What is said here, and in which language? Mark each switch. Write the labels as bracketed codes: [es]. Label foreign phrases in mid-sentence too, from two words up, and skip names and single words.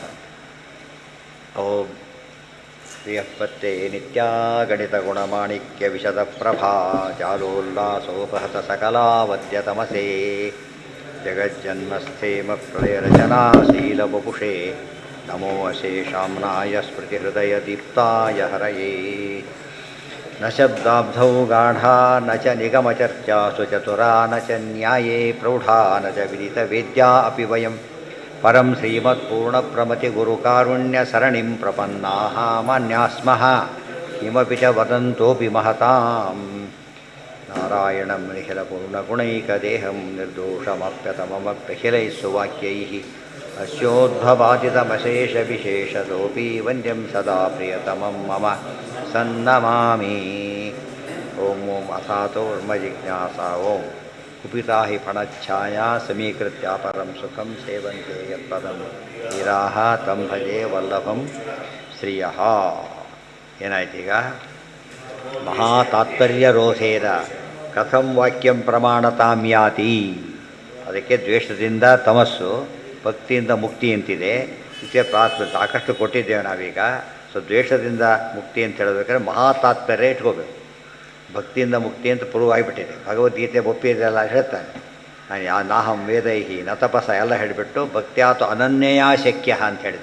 [sa] ಓಂ ಶ್ರೀಯಪ್ಪತ್ತೆ ನಿತ್ಯಾಗಣಿತ ಗುಣಮಾಣಿಕ್ಯ ವಿಶದ ಪ್ರಭಾ ಜಾಲೋಲ್ಲಾಸೋಪಹತ ಸಕಲಾವದ್ಯತಮಸೇ ಜಗಜ್ಜನ್ಮಸ್ಥೇಮ ಪ್ರಳಯರಚನಾಶೀಲವಪುಷೇ ನಮೋ ಅಶೇಷಾಮ್ನಾಯ ಸ್ಮೃತಿಹೃದಯದೀಪ್ತಾಯ ಹರಯೇ. ನ ಶಬ್ದಾಬ್ಧೌ ಗಾಢಾ ನ ಚ ನಿಗಮಚರ್ಚಾಸು ಚತುರಾ ನ ಚ ನ್ಯಾಯೇ ಪ್ರೌಢಾ ನ ಚ ವಿದಿತವೇದ್ಯಾ ಅಪಿ ವಯಂ ಪರಂ ಶ್ರೀಮತ್ಪೂರ್ಣಪ್ರಮತಿಗುರುಕಾರುಣ್ಯಸರಣಿಂ ಪ್ರಪನ್ನಾಃ ಮಾನ್ಯಾಃ ಸ್ಮಃ ಕಿಮಪಿ ಚ ವದಂತೋಪಿ ಮಹತಾಂ. ನಾರಾಯಣಂ ನಿಖಿಲಪೂರ್ಣಗುಣೈಕದೇಹಂ ನಿರ್ದೋಷಮಪ್ಯತಮಮಪ್ಯಖಿಲೈಃ ಸುವಾಕ್ಯೈಃ ಅಸ್ಯೋದ್ಭವಾದಿತಮಶೇಷವಿಶೇಷತೋಪಿ ವಂದ್ಯಂ ಸದಾ ಪ್ರಿಯತಮಂ ಮಮ ಸನ್ನಮಾಮಿ. ಓಂ ಓಂ ಅಥಾತೋ ಬ್ರಹ್ಮ ಜಿಜ್ಞಾಸಾ ಓಂ ಕುಪಿತಾ ಹಿ ಫಣಚ್ಛಾಯಾ ಸಮೀಕೃತ್ಯ ಪರಂ ಸುಖಂ ಸೇವಂತೆ ಯತ್ಪದಂ ಧೀರಾಃ ತಂ ಭಜೆ ವಲ್ಲಭಂ ಶ್ರಿಯಃ. [kn] ಏನಾಯ್ತೀಗ? [sa] ಮಹಾತಾತ್ಪರ್ಯರೋಧೇನ ಕಥಂ ವಾಕ್ಯಂ ಪ್ರಮಾಣತಾಂ ಯಾತಿ. [kn] ಅದಕ್ಕೆ ದ್ವೇಷದಿಂದ ತಮಸ್ಸು, ಭಕ್ತಿಯಿಂದ ಮುಕ್ತಿ ಅಂತಿದೆ. ಇದಕ್ಕೆ ಸಾಕಷ್ಟು ಕೊಟ್ಟಿದ್ದೇವೆ ನಾವೀಗ. ಸೊ ದ್ವೇಷದಿಂದ ಮುಕ್ತಿ ಅಂತ ಹೇಳಬೇಕಾದ್ರೆ ಮಹಾತಾತ್ಪರ್ಯ ಇಟ್ಕೋಬೇಕು. ಭಕ್ತಿಯಿಂದ ಮುಕ್ತಿ ಅಂತ ಪ್ರೂವ್ ಆಗಿಬಿಟ್ಟಿದೆ. ಭಗವದ್ಗೀತೆ ಒಪ್ಪಿದೆಲ್ಲ ಹೇಳ್ತಾನೆ. [sa] ನಾಹಂ ವೇದೈಹಿ ನ ತಪಸ [kn] ಎಲ್ಲ ಹೇಳಿಬಿಟ್ಟು [sa] ಭಕ್ತ್ಯಾತು ಅನನ್ಯಯಾ ಶಕ್ಯ [kn] ಅಂತ ಹೇಳಿದ.